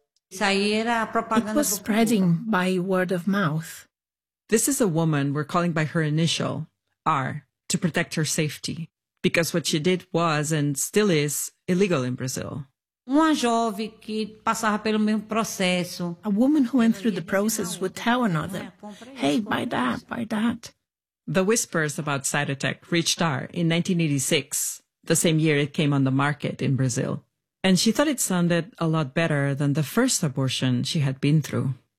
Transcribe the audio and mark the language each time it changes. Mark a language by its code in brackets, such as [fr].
[en] It was spreading by word of mouth. This is a woman we're calling by her initial, R, to protect her safety, because what she did was and still is illegal in Brazil. [pt] Uma jovem que passava pelo mesmo processo. [en] A woman who went through the process would tell another, hey, buy that, buy that. The whispers about Cytotec reached her in 1986, the same year it came on the market in Brazil. And she thought it sounded a lot better than the first abortion she had been through.